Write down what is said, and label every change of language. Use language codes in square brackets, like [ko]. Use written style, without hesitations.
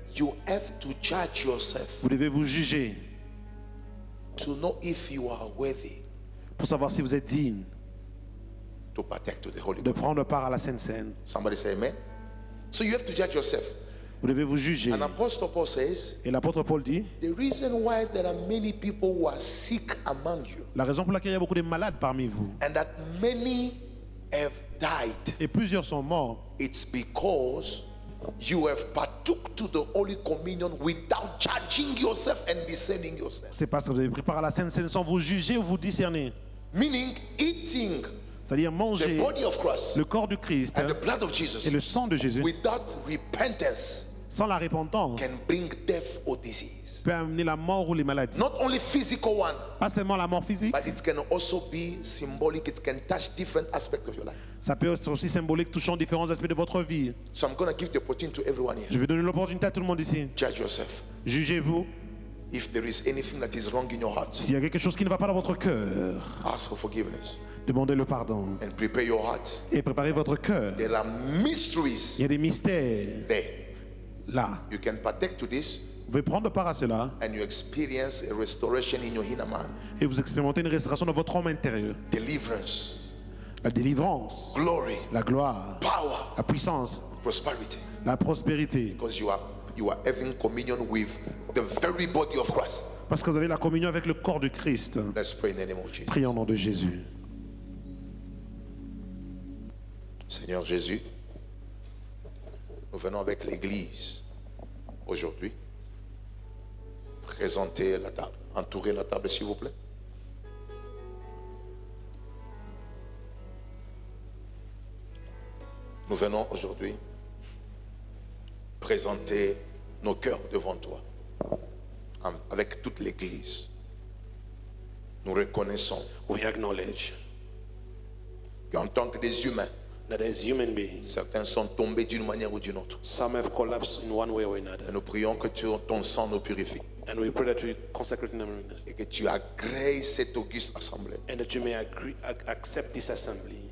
[en] you have to judge yourself [fr] vous devez vous juger [en] to know if you are worthy [fr] pour savoir si vous êtes digne [en] to partake to the Holy [fr] de [en] Communion. [fr] prendre part à la Sainte Seine. [en] Somebody say amen. So you have to judge yourself. [fr] Vous devez vous juger. [en] And Apostle Paul says, [fr] Et l'apôtre Paul dit, [en] the reason why there are many people who are sick among you [fr] la raison pour laquelle il y a beaucoup de malades parmi vous, [en] and that many have died, [fr] et plusieurs sont morts, [en] it's because you have partook to the Holy Communion without judging yourself and discerning yourself. [fr] c'est parce que vous avez pris part à la Sainte Seine sans vous juger ou vous discerner. [en] Meaning eating [fr] C'est-à-dire [en] the [fr] manger [en] body of Christ [fr] le corps du Christ [en] and the blood of [fr] et [en] Jesus [fr] le sang de Jésus [en] without repentance [fr] sans la repentance [en] can bring death or disease. [fr] peut amener la mort ou les maladies. [en] Not only physical one, [fr] Pas seulement la mort physique, [en] but it can also be symbolic. It can touch different aspects of your life. [fr] ça peut être aussi symbolique touchant différents aspects de votre vie. [en] So I'm going to give the opportunity to everyone [fr] Je [en] here. [fr] vais donner l'opportunité à tout le monde ici. [en] Judge yourself. [fr] Jugez-vous. [en] If there is anything that is wrong in your heart, [fr] S'il y a quelque chose qui ne va pas dans votre cœur, [en] ask for forgiveness [fr] demandez le pardon [en] and prepare your heart. [fr] et préparez votre cœur. [en] There are mysteries [fr] Il y a des mystères [en] there. [fr] là. [en] You can partake to this [fr] Vous pouvez prendre part à cela [en] and you experience a restoration in your inner man, [fr] et vous expérimentez une restauration dans votre homme intérieur. [en] deliverance, [fr] La délivrance, [en] glory, [fr] la gloire, [en] power, [fr] la puissance, [en] prosperity. [fr] la prospérité. [en] Because you are having communion with the very body of Christ. [fr] Parce que vous avez la communion avec le corps de Christ. [en] Let's pray in the name of Jesus. [fr] Prions au nom de Jésus. Seigneur Jésus, nous venons avec l'Église aujourd'hui présenter la table. Entourez la table s'il vous plaît. Nous venons aujourd'hui présenter nos cœurs devant toi, avec toute l'Église. Nous reconnaissons [en] We acknowledge [fr] qu'en tant que des humains, [en] that as human beings, [fr] certains sont tombés d'une manière ou d'une autre. [en] some have collapsed in one way or another. [fr] Et nous prions que ton sang nous purifie [en] And we pray that we consecrate in them [fr] et que tu agrées cette auguste assemblée [en] and that you may accept this assembly